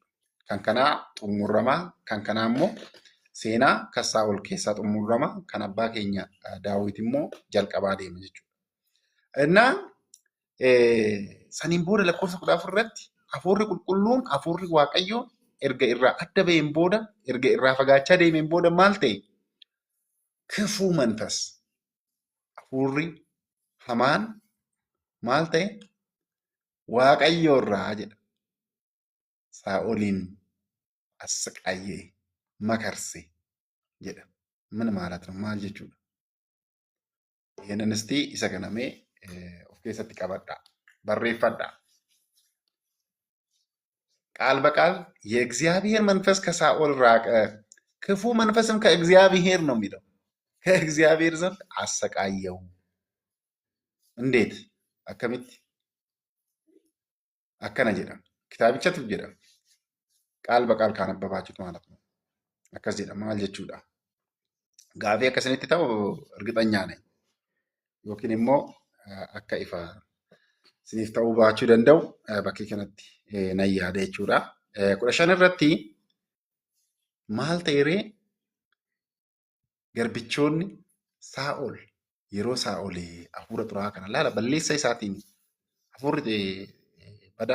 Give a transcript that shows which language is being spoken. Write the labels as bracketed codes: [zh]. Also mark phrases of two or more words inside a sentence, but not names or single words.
[om] Kan kanaa xumuramaa kan kanaa immoo seenaa kan Saa'ol keessaa xumurama kan abbaa keenya Daawit immoo jalqabaa deema jechuudha. Innaa saniin booda lakkoofsa 14 irratti Hafuurri Qulqulluun Hafuurri Waaqayyoo erga irraa adda ba'een booda erga irraa fagaachaa deemeen booda maal ta'e? [am] ክፉ መንፈስ [om] hafuurri hamaan maal ta'e waaqayyo irraa jedha Saa'oliin [am] አሰቃየ መከርሴ [om] jedha. [am] ምን ማለት ነው? [om] maal jechuudha? [am] ይህንን እስቲ [om] isa kana mee of keessatti qabadhaa barreeffadhaa. [am] ቃል በቃል የእግዚአብሔር መንፈስ ከሳኦል ራቀ፣ ክፉ መንፈስም ከእግዚአብሔር ነው የሚለው ከእግዚአብሔር ዘንድ አሰቃየው። እንዴት? [om] akkamitti akkana jedhama kitaabichatu jedhama [am] ቃል በቃል ካነበባችሁት ማለት ነው። [om] akkas jedha maal jechuudha? gaafii akkasinitti ta'u [am] እርግጠኛ ነኝ [om] yookiin immoo akka ifa isiniif ta'uu baachuu danda'u bakkee kanatti nan yaada jechuudha. 15 irratti maal ta'e garbichoonni Saa'ol yeroo Saa'ol hafuura xuraa'aa kana laala balleessa isaatiin hafuurri badaa